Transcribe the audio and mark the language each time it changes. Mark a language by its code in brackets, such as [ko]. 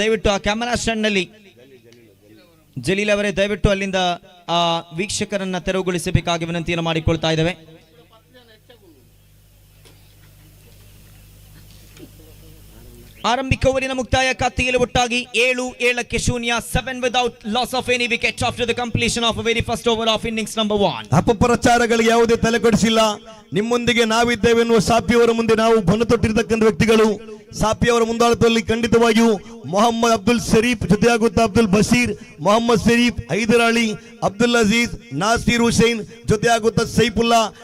[kn] ದಯವಿಟ್ಟು ಆ camera stand ನಲ್ಲಿ ಜಲೀಲ್ ಅವರೇ, ದಯವಿಟ್ಟು ಅಲ್ಲಿಂದ ಆ ವೀಕ್ಷಕರನ್ನ ತೆರವುಗೊಳಿಸಬೇಕಾಗಿ ವಿನಂತಿಯನ್ನು ಮಾಡಿಕೊಳ್ತಾ ಇದ್ದೇವೆ. ಆರಂಭಿಕ ಓವರಿನ ಮುಕ್ತಾಯ ಖಾತೆಯಲ್ಲಿ ಒಟ್ಟಾಗಿ 7-0. [en] 7 without loss of any wicket after the completion of a very first over of innings number 1. [kn] ಅಪಪ್ರಚಾರಗಳಿಗೆ ಯಾವುದೇ ತಲೆ ಕೊಡಿಸಿಲ್ಲ. ನಿಮ್ಮೊಂದಿಗೆ ನಾವಿದ್ದೇವೆ ಎನ್ನುವ ಸಾಪಿಯವರ ಮುಂದೆ ನಾವು ಬನತೊಟ್ಟಿರ್ತಕ್ಕಂಥ ವ್ಯಕ್ತಿಗಳು. ಸಾಪಿಯವರ ಮುಂದಾಳತ್ವದಲ್ಲಿ ಖಂಡಿತವಾಗಿಯೂ ಮೊಹಮ್ಮದ್ ಅಬ್ದುಲ್ ಶರೀಫ್ ಜೊತೆಯಾಗುತ್ತಾ ಅಬ್ದುಲ್ ಬಶೀರ್, ಮೊಹಮ್ಮದ್ ಶರೀಫ್, ಹೈದರ್ ಅಲಿ, ಅಬ್ದುಲ್ ಅಜೀಜ್, ನಾಸೀರ್ ಹುಸೇನ್ ಜೊತೆಯಾಗುತ್ತಾ ಸೈಫುಲ್ಲಾ.